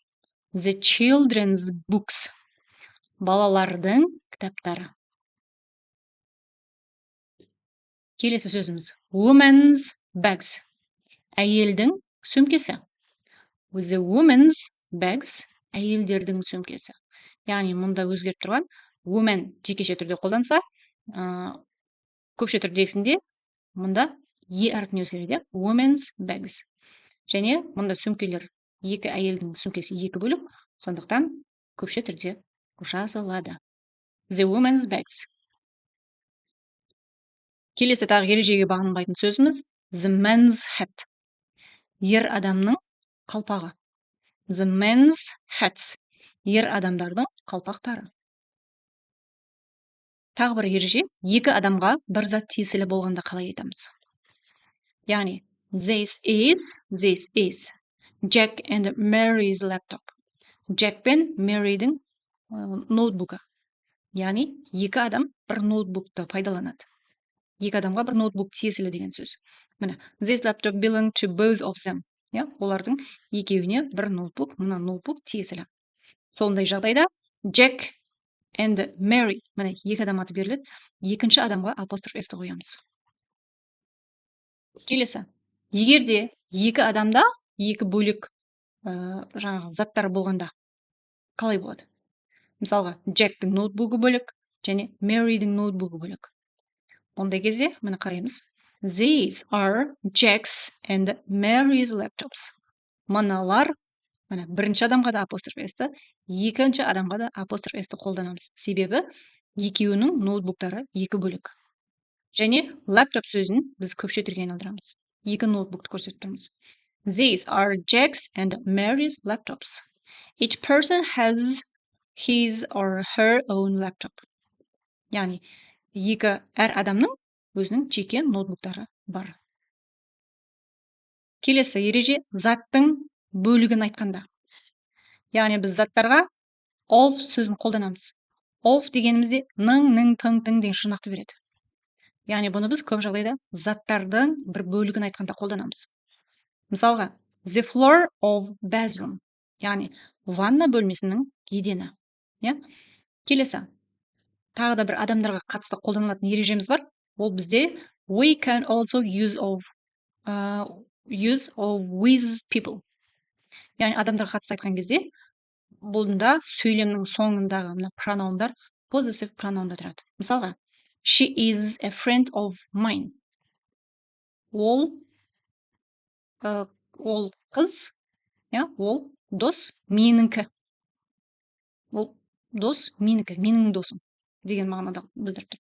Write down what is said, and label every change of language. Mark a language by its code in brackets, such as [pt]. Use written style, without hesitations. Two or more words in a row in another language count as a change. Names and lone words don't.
[en] The children's books, [kk] балалардың кітаптары. Келесі сөзіміз [en] women's bags, [kk] әйелдің сөмкесі. [en] The women's bags, [kk] әйелдердің сөмкесі. Яғни мұнда өзгеріп тұрған women жекеше түрде қолданса, көпше түрдегісінде мұнда E әрпіне өзгереді. [en] Women's bags. [kk] Және мұнда сөмкелер, екі әйелдің сөмкесі екі бөлік, сондықтан көпше түрде жазылады. [en] The women's bags. [kk] Келесі тағы ережеге бағынбайтын сөзіміз [en] the man's hat, [kk] ер адамның қалпағы. [en] The men's hats, [kk] ер адамдардың қалпақтары. Тағы бір ереже, екі адамға бір зат тиесілі болғанда қалай айтамыз? Яғни [en] this is Jack and Mary's laptop. [kk] Jack пен Mary'дің ноутбугі. Яғни екі адам бір ноутбукты пайдаланады. Екі адамға бір ноутбук тиесілі деген сөз. Міне, [en] this laptop belong to both of them. [kk] Олардың екеуіне бір ноутбук, мына ноутбук тиесілі. Сондай жағдайда [en] Jack and Mary, [kk] міне, екі адам аты беріледі, екінші адамға апостроф S-ті қоямыз. Келесі, егерде екі адамда екі бөлік жаңағы заттар болғанда қалай болады? Мысалға, Jack'тің ноутбугі бөлек және Mary'дің ноутбугі бөлек. Ондай кезде міне қараймыз. [en] These are Jack's and Mary's laptops. [kk] Мыналар, міне бірінші адамға да апостроф S-ті, екінші адамға да апостроф S-ті қолданамыз. Себебі екеуінің ноутбуктары екі бөлік. Және laptop сөзін біз көпше түрге айналдырамыз. Екі ноутбукты көрсетіп тұрмыз. [en] These are Jack's and Mary's laptops. Each person has his or her own laptop. [kk] Яғни екі әр адамның өзінің жеке ноутбуктары бар. Келесі ереже заттың бөлігін айтқанда. Яғни біз заттарға of сөзін қолданамыз. Of дегенімізде ның, ның, тың, тың деген жұрнақты береді. Яғни бұны біз көп жағдайда заттардың бір бөлігін айтқанда қолданамыз. Мысалға, [en] the floor of bathroom. [kk] яғни ванна бөлмесінің едені. Иә? Келесі. Тағы да бір адамдарға қатысты қолданылатын ережеміз бар. Ол бізде [en] we can also use of with people. [kk] Яғни адамдарға қатысты айтқан кезде бұнда сөйлемнің соңындағы мына пронаундар possessive пронаунда тұрады. Мысалға, [en] she is a friend of mine. [kk] Ол қыз, ол дос меніңкі. Ол дос менікі, менің досым деген мағынада білдіріп тұр.